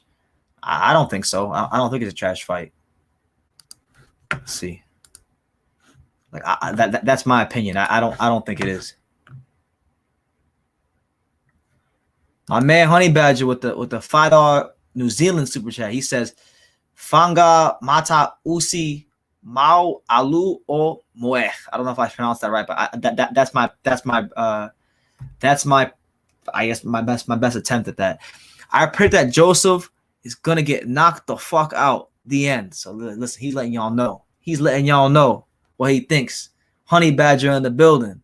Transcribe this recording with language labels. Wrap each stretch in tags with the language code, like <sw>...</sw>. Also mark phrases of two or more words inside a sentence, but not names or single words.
<en>I don't think so. I don't think it's a trash fight. Let's see. That's my opinion. I don't think it is. My man Honey Badger with the $5 New Zealand super chat. He says,</en> <to>"Fanga mata usi mau alu o moeh."</to> <en>I don't know if I pronounced that right, but that's my I guess my best attempt at that. I predict that Joseph is gonna get knocked the fuck out. The end. So listen, he's letting y'all know. He's letting y'all know what he thinks. Honey Badger in the building.</en>